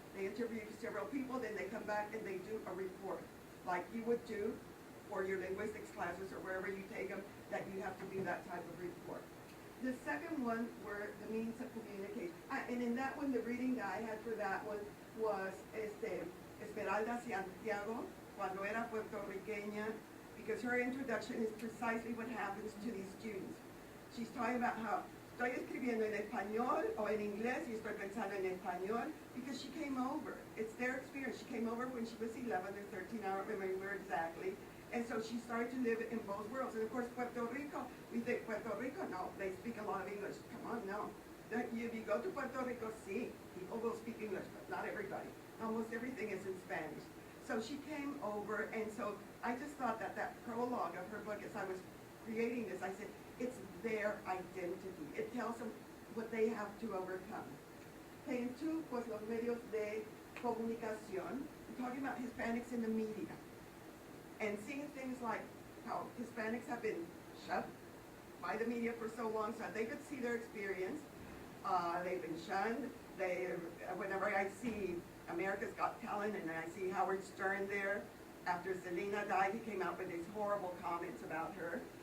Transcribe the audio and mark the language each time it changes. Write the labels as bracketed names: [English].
[English] They interview several people, then they come back and they do a report, like you would do for your linguistics classes or wherever you take them, that you have to do that type of report. The second one were the means of communication. And in that one, the reading that I had for that one was Esmeralda Santiago, cuando era puertorriqueña, because her introduction is precisely what happens to these students. She's talking about how [Spanish] estoy escribiendo en español o en inglés y estoy pensando en español [English] because she came over. It's their experience. She came over when she was 11 or 13, I don't remember exactly. And so she started to live in both worlds. And of course, Puerto Rico, we think Puerto Rico, no, they speak a lot of English. Come on, no. If you go to Puerto Rico, sí, people will speak English, but not everybody. Almost everything is in Spanish. So she came over, and so I just thought that that prologue of her book, as I was creating this, I said, it's their identity. It tells them what they have to overcome. Page 2 was [Spanish] los medios de comunicación. [English] We're talking about Hispanics in the media. And seeing things like how Hispanics have been shut by the media for so long so that they could see their experience. They've been shunned. Whenever I see America's Got Talent and I see Howard Stern there, after Selena died, he came out with these horrible comments about her.